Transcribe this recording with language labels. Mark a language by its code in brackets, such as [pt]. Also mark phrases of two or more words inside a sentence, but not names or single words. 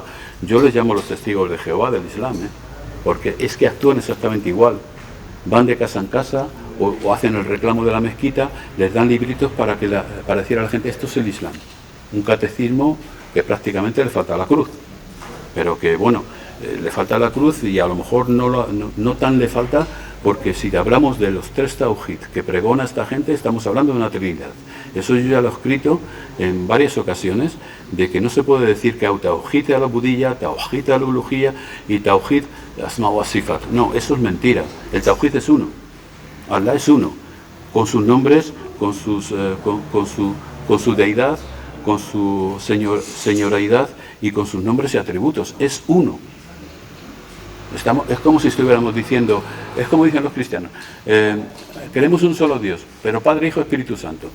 [es] Yo les llamo los testigos de Jehová del Islam, porque es que actúan exactamente igual, van de casa en casa o hacen el reclamo de la mezquita, les dan libritos para decir a la gente: esto es el Islam, un catecismo que prácticamente le falta la cruz, pero que bueno, le falta la cruz y a lo mejor no tan le falta, porque si hablamos de los 3 tauhid que pregona esta gente, estamos hablando de una trinidad. Eso yo ya lo he escrito en varias ocasiones, de que no se puede decir que hay tauhid a la budilla, tauhid a la ulujía y [ar] توحيد الأسماء والصفات. [es] No, eso es mentira. El tauhid es uno. Allah es uno, con sus nombres, con su deidad, con su señoraidad y con sus nombres y atributos. Es uno. Es como si estuviéramos diciendo, es como dicen los cristianos, queremos un solo Dios, pero Padre, Hijo, Espíritu Santo.